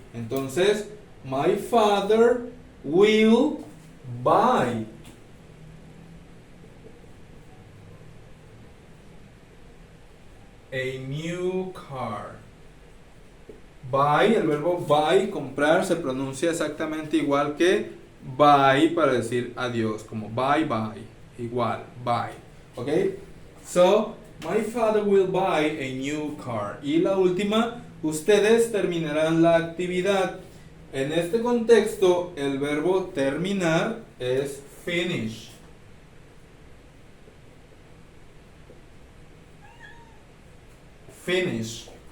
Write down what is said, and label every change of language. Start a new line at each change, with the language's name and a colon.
English: Entonces, my father will buy a new car.
Spanish: Buy, el verbo buy, comprar, se pronuncia exactamente igual que bye para decir adiós, como bye bye, igual, bye, ¿ok?
English: So, my father will buy a new car.
Spanish: Y la última, ustedes terminarán la actividad. En este contexto, el verbo terminar es finish.
English: Finish.